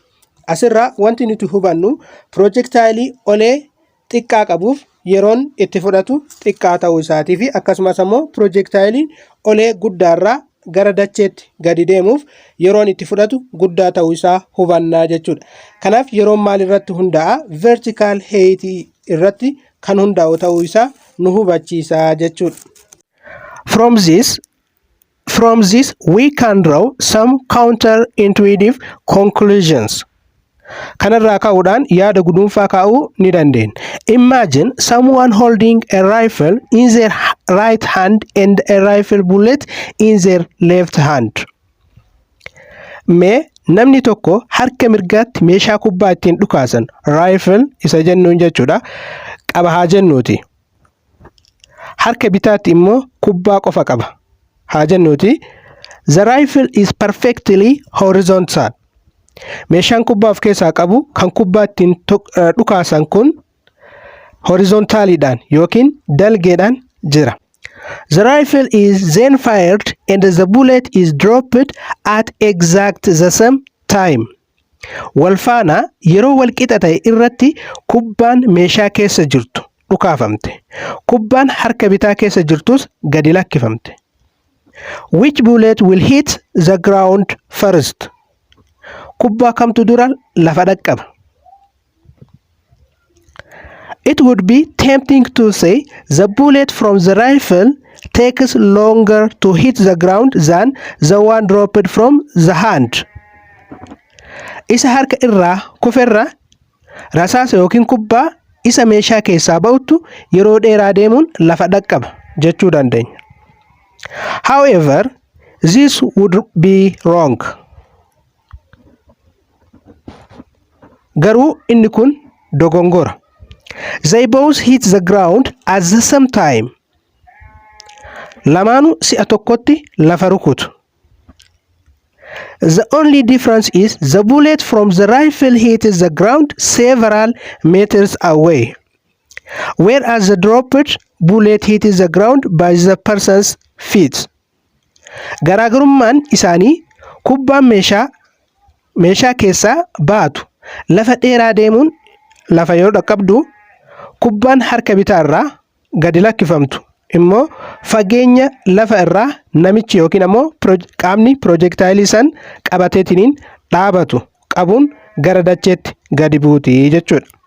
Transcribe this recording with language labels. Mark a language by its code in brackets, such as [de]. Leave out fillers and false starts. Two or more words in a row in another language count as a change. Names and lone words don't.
[om] Asirraa wanti nuti hubannu projectile olee xiqqaa qabuuf yeroon itti fudhatu xiqqaa ta'uu isaatii fi akkasumas ammoo projectile olee guddaarraa gara dacheetti gadi deemuuf yeroon itti fudhatu guddaa ta'uu isaa hubannaa jechuudha. Kanaaf yeroon maal irratti hundaa'a? [en] Vertical height [om] irratti kan hundaa'u ta'uu isaa nu hubachiisa jechuudha. [en] From this we can draw some counterintuitive conclusions. [om] Kanarraa ka'uudhaan yaada guduunfaa kaa'uu ni dandeenya. [en] Imagine someone holding a rifle in their right hand and a rifle bullet in their left hand. [om] Mee namni tokko harka mirgaatti meeshaa kubbaa ittiin dhukaasan rifle isa jennuun jechuudha qaba haa jennuuti. Harka bitaatti immoo kubbaa qofa qaba haa jennuuti. [en] The rifle is perfectly horizontal. [om] Meeshaan kubbaa of keessaa qabu kan kubbaa ittiin dhukaasan kun horizontaalidhaan yookiin dalgeedhaan jira. [en] The rifle is then fired and the bullet is dropped at exact the same time. [om] Walfaana yeroo walqixa ta'e irratti kubbaan meeshaa keessa jirtu dhukaafamte. Kubbaan harka bitaa keessa jirtus gadi lakkifamte. [en] Which bullet will hit the ground first? [om] Kubbaa kamtu dura lafa dhaqqaba? [en] It would be tempting to say the bullet from the rifle takes longer to hit the ground than the one dropped from the hand. [om] Isa harka irraa kuferra rasaasa yookiin kubbaa isa meeshaa keessaa ba'utu yeroo dheeraa deemuun lafa dhaqqaba jechuu dandeenya. [en] However, this would be wrong. [om] Garuu inni kun dogongora. [en] They both hit the ground at the same time. [om] Lamaanuu si'a tokkotti lafa rukutu. [en] The only difference is the bullet from the rifle hits the ground several meters away, whereas the dropped bullet hits the ground by the person's feet. [om] Garaagarummaan isaanii kubbaan meeshaa keessaa baatu lafa dheeraa deemuun lafa yoo dhaqqabdu, kubbaan harka bitaa irraa gadi lakkifamtu immoo fageenya lafa irraa namichi yookiin ammoo qaamni projectile san qabateetiniin dhaabatu qabuun gara dacheetti gadi buuti jechuudha.